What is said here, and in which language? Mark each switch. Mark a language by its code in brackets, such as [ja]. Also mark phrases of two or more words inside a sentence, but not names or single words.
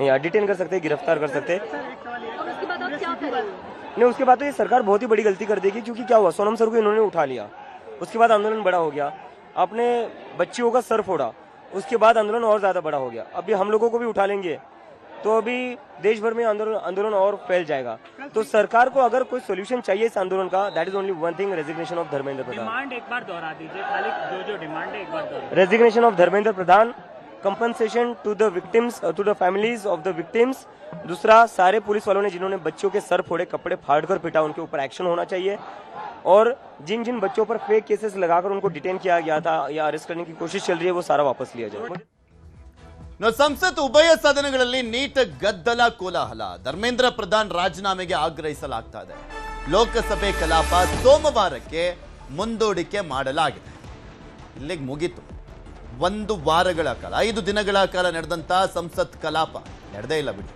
[hi] या डिटेन कर सकते हैं, गिरफ्तार कर सकते हैं। नहीं, उसके बाद तो ये सरकार बहुत ही बड़ी गलती कर देगी क्योंकि क्या हुआ, सोनम सर को इन्होंने उठा लिया, उसके बाद आंदोलन बड़ा हो गया, आपने बच्चियों का सर फोड़ा, उसके बाद आंदोलन और ज्यादा बड़ा हो गया। अभी हम लोगों को भी उठा लेंगे तो अभी देश भर में आंदोलन और फैल जाएगा। तो सरकार को अगर कोई सोल्यूशन चाहिए इस आंदोलन का, [en] that is only one thing, resignation of Dharmendra Pradhan. [hi] डिमांड एक बार दोहरा दीजिए, खाली जो डिमांड है एक बार दोहरा। [en] resignation of Dharmendra Pradhan, compensation to the victims, to the families of the victims, टू द फैमिलीज ऑफ द विक्टिम्स। [hi] दूसरा, सारे पुलिस वालों ने जिन्होंने बच्चों के सर फोड़े, कपड़े फाड़कर पिटा, उनके ऊपर एक्शन होना चाहिए। और जिन जिन बच्चों पर [en] fake cases [hi] लगाकर उनको डिटेन किया गया था या अरेस्ट करने की कोशिश चल रही है वो सारा वापस लिया जाए। [kn] ಸಂಸತ್ ಉಭಯ ಸದನಗಳಲ್ಲಿ ನೀಟ್ ಗದ್ದಲ ಕೋಲಾಹಲ. ಧರ್ಮೇಂದ್ರ ಪ್ರಧಾನ್ ರಾಜೀನಾಮೆಗೆ ಆಗ್ರಹಿಸಲಾಗ್ತಾ ಇದೆ. ಲೋಕಸಭೆ ಕಲಾಪ ಸೋಮವಾರಕ್ಕೆ ಮುಂದೂಡಿಕೆ ಮಾಡಲಾಗಿದೆ. ಇಲ್ಲಿಗೆ ಮುಗಿತು. 1 ವಾರಗಳ ಕಾಲ, 5 ದಿನಗಳ ಕಾಲ ನಡೆದಂತ ಸಂಸತ್ ಕಲಾಪ ನಡೆದೇ ಇಲ್ಲ ಬಿಡಿ.